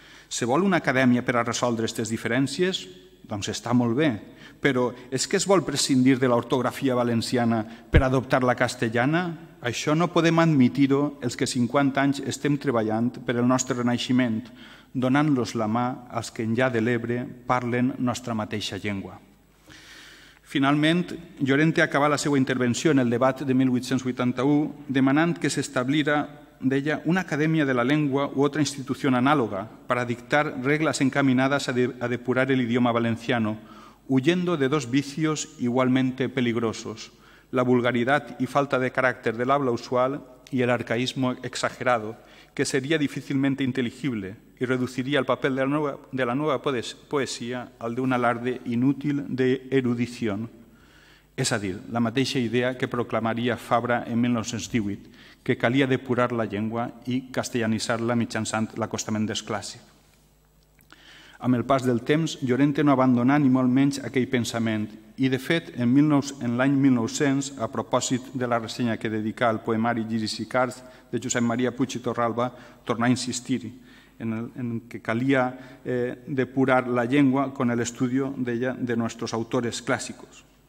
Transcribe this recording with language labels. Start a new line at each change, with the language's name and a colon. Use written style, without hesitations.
Catalan: Se vol una acadèmia per a resoldre aquestes diferències? Doncs està molt bé, però és que es vol prescindir de l'ortografia valenciana per adoptar la castellana? Això no podem admitir-ho els que 50 anys estem treballant per el nostre renaixement, donant-los la mà als que enllà de l'Ebre parlen nostra mateixa llengua.
Spanish: Finalment, Llorente acabà la seva intervenció en el debat de 1881 demanant que s'establira, deia, una academia de la lengua u otra institución análoga para dictar reglas encaminadas a depurar el idioma valenciano, huyendo de dos vicios igualmente peligrosos, la vulgaridad y falta de carácter del habla usual y el arcaísmo exagerado, que sería difícilmente inteligible y reduciría el papel de la nueva poesía al de un alarde inútil de erudición.
Catalan: És a dir, la mateixa idea que proclamaria Fabra en 1918, que calia depurar la llengua i castellanitzar-la mitjançant l'acostament del clàssic. Amb el pas del temps, Llorente no abandonà ni molt menys aquell pensament i, de fet, en l'any 1900, a propòsit de la ressenya que dedicà al poemari Lliris i Cards de Josep Maria Puig i Torralba, tornà a insistir en que calia depurar la llengua con el estudio de nuestros autores clásicos.